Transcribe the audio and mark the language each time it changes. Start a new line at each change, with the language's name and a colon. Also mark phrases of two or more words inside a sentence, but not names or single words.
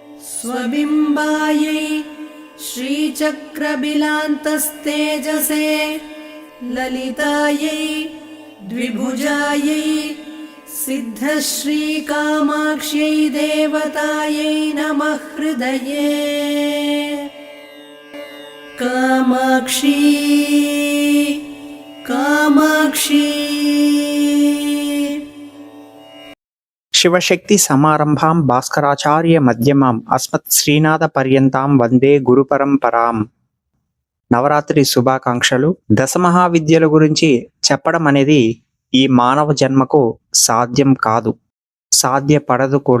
Sanskrit: स्वबिम्बायै श्रीचक्रबिलान्तस्तेजसे ललितायै द्विभुजायै सिद्धश्रीकामाक्ष्यै देवतायै नमः हृदये। कामाक्षी कामाक्षी। శివశక్తి సమారంభాం భాస్కరాచార్య మధ్యమాం అస్మత్ శ్రీనాథ పర్యంతాం వందే గురు పరంపరాం.
Telugu: నవరాత్రి శుభాకాంక్షలు. దశమహావిద్యల గురించి చెప్పడం అనేది ఈ మానవ జన్మకు సాధ్యం కాదు, సాధ్యపడదు కూడా.